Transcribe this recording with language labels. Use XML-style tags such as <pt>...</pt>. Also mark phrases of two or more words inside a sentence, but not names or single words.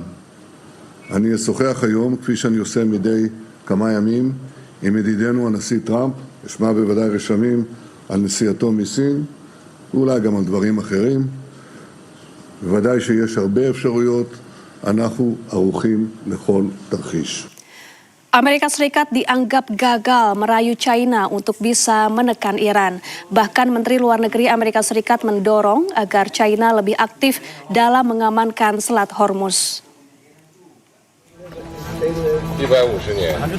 <he>אני אשוחח היום, כפי שאני עושה מדי כמה ימים, עם ידידנו הנשיא טראמפ, אשמע בוודאי רשמים על נסיעתו מסין, ואולי גם על דברים אחרים. בוודאי שיש הרבה אפשרויות, אנחנו ערוכים לכל תרחיש.</he> <id>Amerika Serikat dianggap gagal merayu China untuk bisa menekan Iran. Bahkan Menteri Luar Negeri Amerika Serikat mendorong agar China lebih aktif dalam mengamankan Selat Hormuz. 150年。</id>